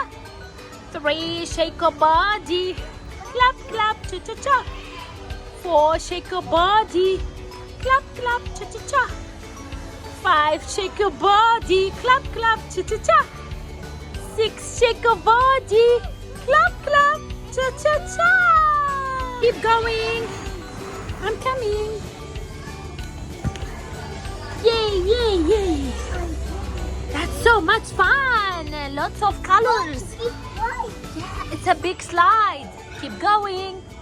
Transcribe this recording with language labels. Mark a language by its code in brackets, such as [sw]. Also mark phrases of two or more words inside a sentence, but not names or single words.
[en] Three, shake your body, clap, clap, cha-cha-cha. Four, shake your body, clap, clap, cha-cha-cha. Five, shake your body, clap, clap, cha-cha-cha. Six, shake your body, clap, clap, cha-cha-cha. Keep going. I'm coming. Yay, yay, yay. That's so much fun. Lots of colors. Yeah, it's a big slide. Keep going.